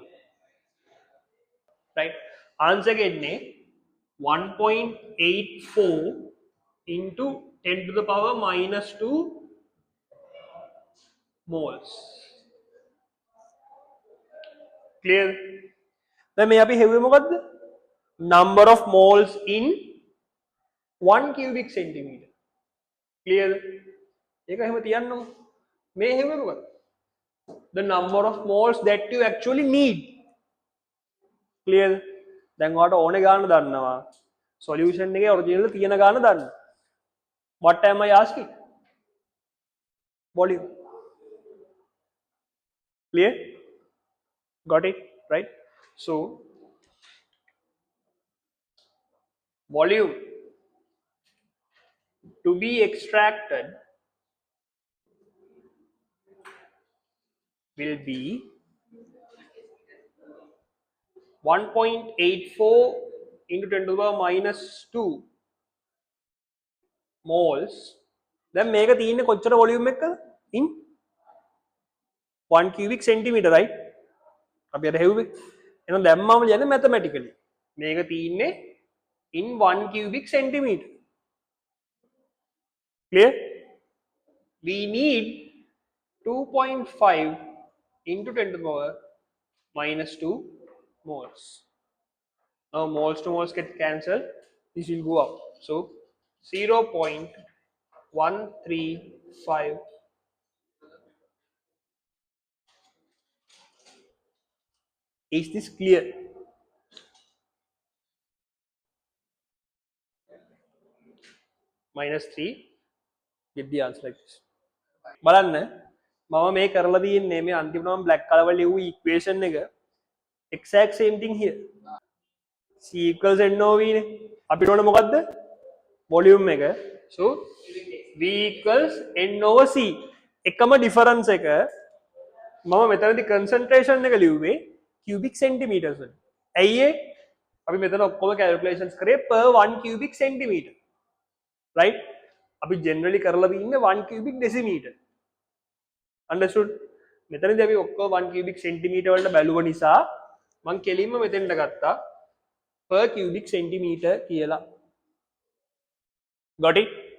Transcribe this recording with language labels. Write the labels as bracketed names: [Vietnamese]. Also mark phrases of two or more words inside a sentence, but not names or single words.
[English] Right? Answer getne 1.84 into 10 to the power minus 2 moles. Clear? [Sinhala] දැන් මේ අපි හෙව්වේ මොකද්ද? [English] Number of moles in 1 cubic centimeter. Clear? [Sinhala] ඒක එහෙම තියන්නකො. මේ හෙව්වේ මොකද්ද? [English] The number of moles that you actually need. Clear? [Sinhala] දැන් ඔයාලට ඕනේ ගාන දන්නවා. Solution එකේ original තියෙන ගාන දන්න. [English] What am I asking? Volume. Clear? Got it? Right? So volume to be extracted will be 1.84 into 10 to the power minus 2 moles. [Sinhala] දැන් මේක තියෙන්නේ කොච්චර වොලියුම් එකකද? [English] In 1 cubic centimeter, right? [Sinhala] අපි අර හෙව්වේ. එහෙනම් දැම්මම ලියන්නේ mathematically. මේක තියෙන්නේ [English] in 1 cubic centimeter. Clear? We need 2.5 into 10 to the power minus 2 moles. Now moles to moles get cancelled. This will go up. So 0.135. Is this clear? Minus 3. Get the answer like this. [Sinhala] බලන්න මම මේ කරලා තියෙන්නේ මේ අන්තිමට මම [English] black color [Sinhala] වල ලියපු equation එක [English] exact same thing here c equals [Sinhala] NOV නේ අපිට ඕනේ මොකද්ද volume එක [English] so v equals n over c [Sinhala] එකම difference එක මම මෙතනදී concentration එක ලිව්වේ [English] cubic centimeters [Sinhala] වල ඇයි ඒ අපි මෙතන ඔක්කොම calculations කරේ [English] per 1 cubic centimeter right [Sinhala] අපි generally කරලා තියෙන්නේ [English] 1 cubic decimeter understood [Sinhala] මෙතනදී අපි ඔක්කොම [English] 1 cubic centimeter [Sinhala] වලට බැලුව නිසා මම කෙලින්ම මෙතෙන්ට ගත්තා [English] per cubic centimeter [Sinhala] කියලා [English] got it